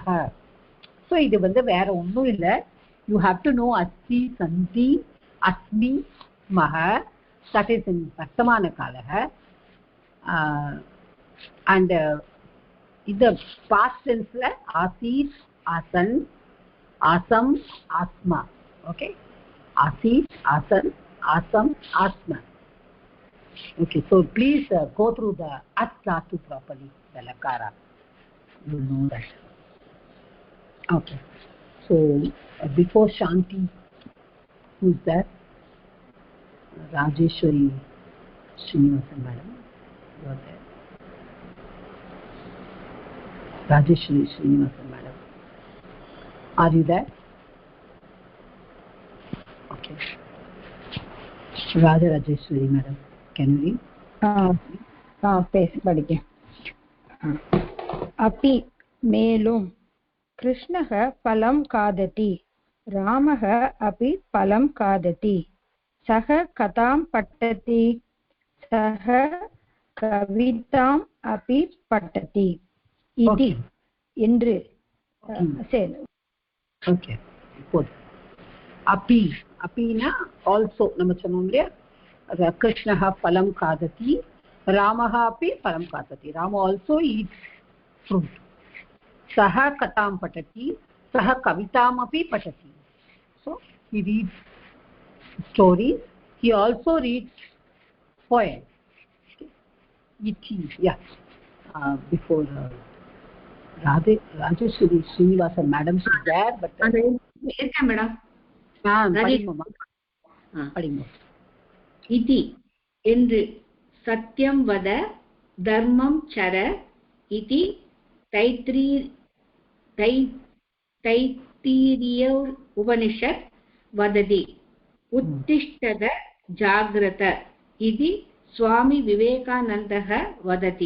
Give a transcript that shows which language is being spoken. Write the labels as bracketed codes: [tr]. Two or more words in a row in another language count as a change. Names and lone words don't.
[ta] ஸோ இது வந்து வேற ஒன்றும் இல்லை. [en] you have to know [sa] अस्ति सन्ति अस्मि स्मः, [en] that is in [sa] वर्तमान कालः. and இந்த [en] past tenseல [sa] आसीत्, आसन्, आसम्, आस्म. okay, आसीत्, आसन्, आसम्, आस्म. [en] okay, so please go through the at dhatu properly, the lakara, you know that. okay, so before Shanti, who's that? Rajeshwari Srinivasan madam, you are there. Rajeshwari Srinivasan madam, are you there? okay, Rajeshwari madam, can you read? [ta] பேச படிக்க. अपि மேலும், [sa] कृष्णः फलं खादति, रामः अपि फलं खादति, सः कथां पठति, सः कविताम् अपि पठति इति [ta] என்று சரி. ஓகே, இப்போது अपि, அப்பினா ஆல்சோ நம்ம சொன்னோம் இல்லையா, [sa] कृष्णः फलं खादति, रामः अपि फलं खादति, राम [en] also eats fruit. [sa] सः कथां पठति, सः कवितामपि पठति. [en] so he reads stories, he also reads poems. iti, yeah. Before Rajeshwari Srinivasan madam is there, but [ta] இருக்கேன் மேடம். படிங்க. [sa] இதி என்று, सत्यं वद धर्मं चर इति तैत्तिरीय उपनिषद् वदति, उत्तिष्ठत जाग्रत इति स्वामी विवेकानन्दः वदति.